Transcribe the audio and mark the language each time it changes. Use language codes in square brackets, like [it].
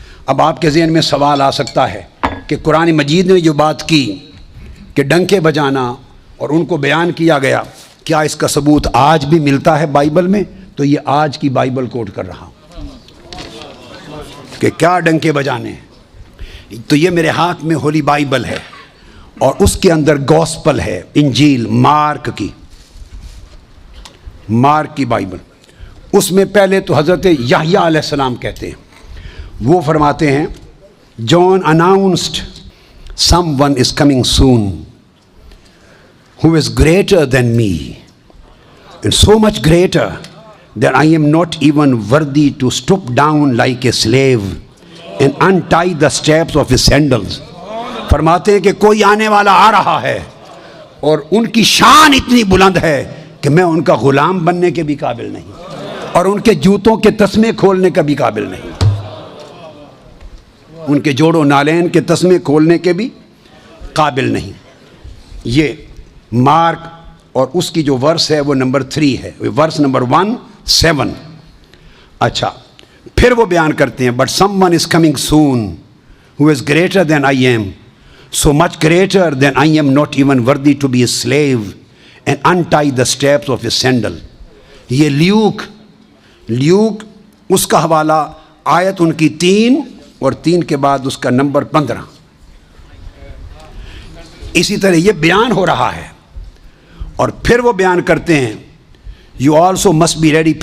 [ur] اب آپ کے ذہن میں سوال آ سکتا ہے کہ قرآن مجید نے جو بات کی کہ ڈنکے بجانا اور ان کو بیان کیا گیا، کیا اس کا ثبوت آج بھی ملتا ہے بائبل میں؟ تو یہ آج کی بائبل کوٹ کر رہا ہوں کہ کیا ڈنکے بجانے ہیں. تو یہ میرے ہاتھ میں ہولی بائبل ہے اور اس کے اندر گوسپل ہے، انجیل مارک کی بائبل. اس میں پہلے تو حضرت یحییٰ علیہ السلام کہتے ہیں، وہ فرماتے ہیں [en] John announced someone is coming soon who is greater than me and so much greater that I am not even worthy to stoop down like a slave and untie the straps of his sandals. [ur] فرماتے ہیں کہ کوئی آنے والا آ رہا ہے اور ان کی شان اتنی بلند ہے کہ میں ان کا غلام بننے کے بھی قابل نہیں اور ان کے جوتوں کے تسمے کھولنے کا بھی قابل نہیں، ان کے جوڑوں نالین کے تسمے کھولنے کے بھی قابل نہیں. یہ مارک اور اس کی جو ورس ہے وہ نمبر 3 ہے، ورس نمبر 1:7. اچھا پھر وہ بیان کرتے ہیں [en] But someone is coming soon who is greater than I am, so much greater than I am not even worthy to be a slave and untie the straps of his sandal. [ur] یہ Luke اس کا حوالہ آیت ان کی 3 اور 3 کے بعد اس کا number 15. اسی طرح یہ بیان ہو رہا ہے اور پھر وہ بیان کرتے ہیں [en] you also must be ready.